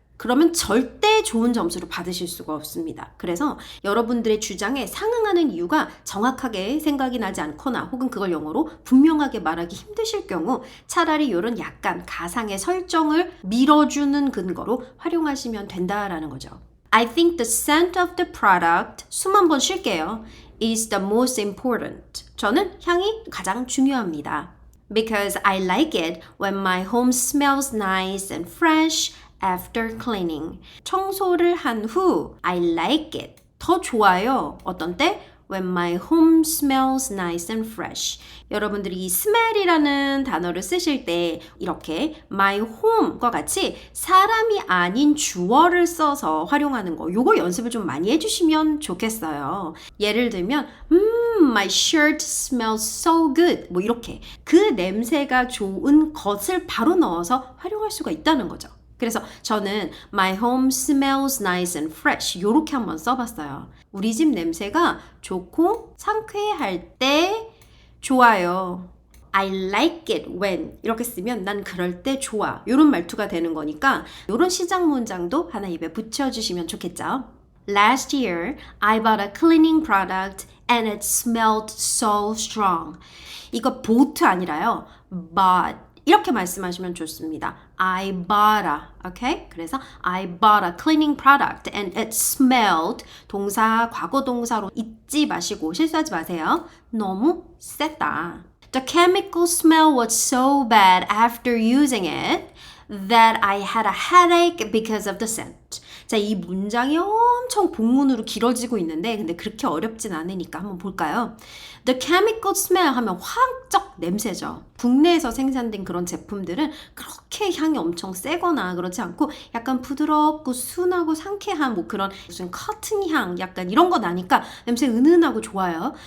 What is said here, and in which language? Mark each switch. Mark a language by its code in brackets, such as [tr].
[ko] 그러면 절대 좋은 점수를 받으실 수가 없습니다. 그래서 여러분들의 주장에 상응하는 이유가 정확하게 생각이 나지 않거나 혹은 그걸 영어로 분명하게 말하기 힘드실 경우 차라리 이런 약간 가상의 설정을 밀어주는 근거로 활용하시면 된다라는 거죠. [en] I think the scent of the product, [ko] 숨 한번 쉴게요. [en] is the most important. [ko] 저는 향이 가장 중요합니다. [en] Because I like it when my home smells nice and fresh after cleaning. [ko] 청소를 한 후 [en] I like it. [ko] 더 좋아요. 어떤 때? [en] When my home smells nice and fresh. [ko] 여러분들이 이 smell이라는 단어를 쓰실 때 이렇게 my home과 같이 사람이 아닌 주어를 써서 활용하는 거 요거 연습을 좀 많이 해주시면 좋겠어요. 예를 들면 [en] my shirt smells so good [ko] 뭐 이렇게 그 냄새가 좋은 것을 바로 넣어서 활용할 수가 있다는 거죠. 그래서 저는 [en] my home smells nice and fresh [ko] 이렇게 한번 써봤어요. 우리 집 냄새가 좋고 상쾌할 때 좋아요. [en] I like it when [ko] 이렇게 쓰면 난 그럴 때 좋아. 이런 말투가 되는 거니까 이런 시작 문장도 하나 입에 붙여주시면 좋겠죠. [en] Last year, I bought a cleaning product and it smelled so strong. [ko] 이거 bought 아니라요. [en] bought. [ko] 이렇게 말씀하시면 좋습니다. [en] I bought a, okay? [ko] 그래서 [en] I bought a cleaning product and it smelled [ko] 동사, 과거 동사로 잊지 마시고 실수하지 마세요. 너무 셌다. [en] The chemical smell was so bad after using it that I had a headache because of the scent. [ko] 자, 이 문장이 엄청 본문으로 길어지고 있는데 근데 그렇게 어렵진 않으니까 한번 볼까요? The chemical smell 하면 화학적 냄새죠. 국내에서 생산된 그런 제품들은 그렇게 향이 엄청 세거나 그렇지 않고 약간 부드럽고 순하고 상쾌한 뭐 그런 무슨 커튼 향 약간 이런 거 나니까 냄새 은은하고 좋아요.